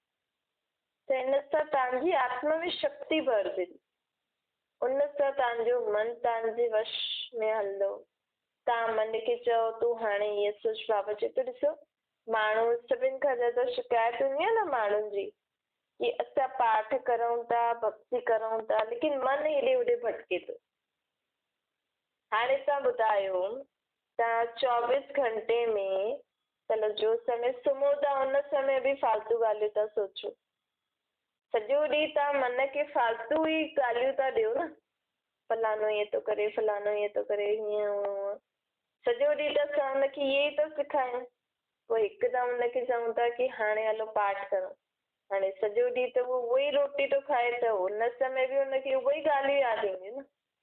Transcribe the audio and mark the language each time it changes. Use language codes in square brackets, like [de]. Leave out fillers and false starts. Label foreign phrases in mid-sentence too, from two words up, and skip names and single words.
[sd] त हिन सां तव्हांजी आत्मा में शक्ति भरंदी, उन सां तव्हांजो मन तव्हांजे वश में हलंदो। तव्हां मन खे चओ तूं हाणे हीअं सोच, बाबा चए थो ॾिसो माण्हू सभिनि खां ज्यादा शिकायत हूंदी आहे न माण्हुनि जी कि असां पाठ करूं था, भक्ति करूं था लेकिन मन हेॾे होॾे भटके थो। हाणे तव्हां ॿुधायो, तव्हां 24 घंटे में चलो जो समय सुम्हो था उन समय बि फालतू ॻाल्हियूं था सोचो, सॼो ॾींहुं तव्हां मन खे फालतू ई ॻाल्हियूं था ॾियो न, फलानो ईअं थो करे, फलानो ईअं थो करे, हीअं सॼो ॾींहुं त असां हुनखे इहे ई था सेखारियूं। पोइ हिकदमि हुनखे चऊं था कि हाणे हलो पाठ करूं, हाणे सॼो ॾींहुं त उहो ई रोटी थो खाए त हुन समय बि हुनखे उहो ई ॻाल्हियूं यादि ईंदियूं न।